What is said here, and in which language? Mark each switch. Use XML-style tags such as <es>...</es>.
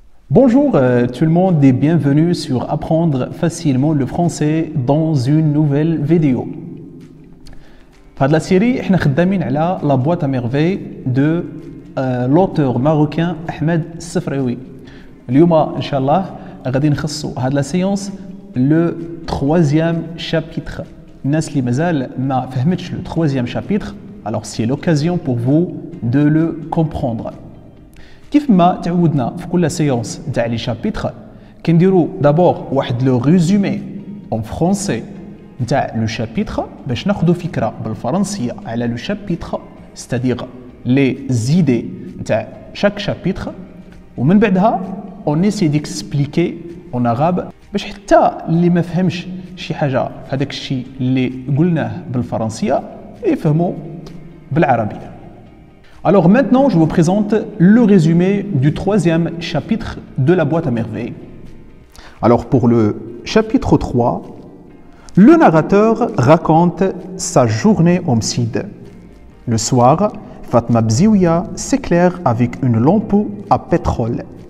<fr>Bonjour tout le monde et bienvenue sur Apprendre facilement le français dans une nouvelle vidéo. Dans la série, nous avons la boîte à merveilles de l'auteur marocain Ahmed Sefraoui.</fr> <ar>اليوم إن شاء الله غادي نخصو هاد لا</ar> <fr>séance le troisième chapitre.</fr> <ar>الناس اللي مازال ما فهمتش</ar> <fr>le troisième chapitre, alors c'est l'occasion pour vous de le comprendre.</fr> <ar>كيف ما تعودنا في كل séance تاع لي شابيتر كنديروا دابور واحد لو ريزومي</ar> <fr>en français</fr> <ar>تاع لو شابيتر باش ناخذوا فكره بالفرنسيه على لو شابيتر</ar> <fr>c'est-à-dire les idées</fr> <ar>تاع</ar> <fr>chaque chapitre</fr> <ar>ومن بعدها</ar> <fr>on essaie d'expliquer en arabe</fr> <ar>باش حتى اللي ما فهمش شي حاجه هذاك الشيء اللي قلناه بالفرنسيه يفهموا بالعربيه.</ar> <fr>Alors maintenant, je vous présente le résumé du troisième chapitre de la boîte à merveilles. Alors pour le chapitre 3, le narrateur raconte sa journée au Msid. Le soir, Fatma Bziouya s'éclaire avec une lampe à pétrole.</fr>